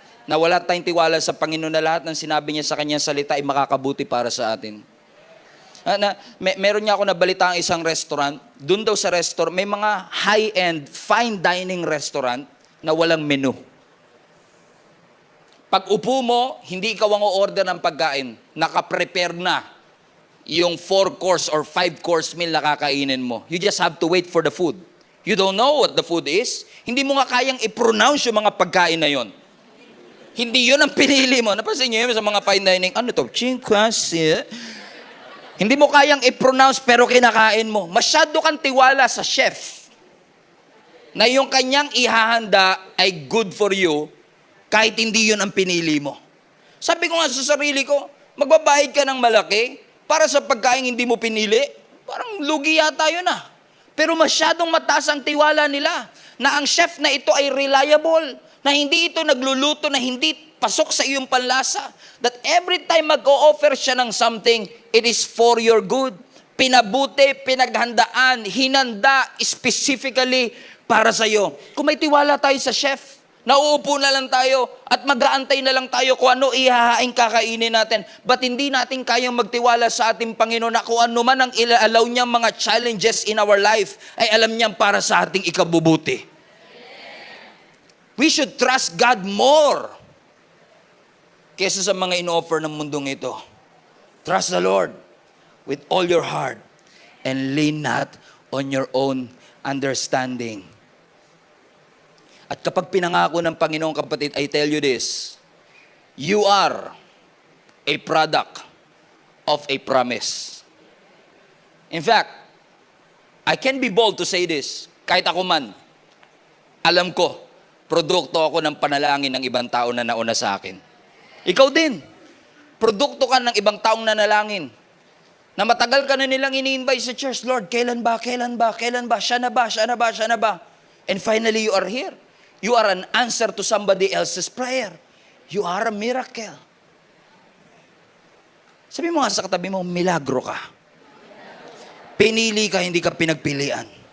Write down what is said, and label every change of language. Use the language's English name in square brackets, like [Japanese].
[Filipino] Na wala tayong tiwala sa Panginoon na lahat ng sinabi niya sa kanyang salita ay makakabuti para sa atin. Meron niya ako nabalita ang isang restaurant. Doon daw sa restaurant, may mga high-end, fine dining restaurant na walang menu. Pag upo mo, hindi ikaw ang o-order ng pagkain. Nakaprepare na yung 4-course or 5-course meal na kakainin mo. [English] You just have to wait for the food. You don't know what the food is. [Filipino] Hindi mo nga kayang i-pronounce yung mga pagkain na yon. Hindi yun ang pinili mo. Napansin niyo yun sa mga fine dining, ano to? Chinkwasi. Hindi mo kayang i-pronounce pero kinakain mo. Masyado kang tiwala sa chef na yung kanyang ihahanda ay good for you kahit hindi yun ang pinili mo. Sabi ko nga sa sarili ko, magbabayad ka ng malaki para sa pagkain hindi mo pinili. Parang lugi yata yun ah. Pero masyadong mataas ang tiwala nila na ang chef na ito ay reliable, na hindi ito nagluluto, na hindi pasok sa iyong panlasa. [English] That every time [Filipino] mag-o-offer siya ng [English] something, it is for your good. [Filipino] Pinabuti, pinaghandaan, hinanda specifically para sa iyo. Kung may tiwala tayo sa chef, nauupo na lang tayo at mag-aantay na lang tayo kung ano ihahaing kakainin natin. But hindi natin kayang magtiwala sa ating Panginoon na kung ano man ang ilaalaw niyang mga [English] challenges in our life, [Filipino] ay alam niyang para sa ating ikabubuti. [English] We should trust God more [Filipino] kesa sa mga in-offer ng mundong ito. [English] Trust the Lord with all your heart and lean not on your own understanding. [Filipino] At kapag pinangako ng Panginoon, kapatid, [English] I tell you this, you are a product of a promise. In fact, I can be bold to say this, [Filipino] kahit ako man, alam ko, produkto ako ng panalangin ng ibang tao na nauna sa akin. Ikaw din, produkto ka ng ibang taong nanalangin, na matagal ka na nilang ini-invite sa church, Lord, kailan ba? Siya na ba? [English] And finally, you are here. You are an answer to somebody else's prayer. You are a miracle. [Filipino] Sabi mo nga sa katabi mo, milagro ka. Pinili ka, hindi ka pinagpilian.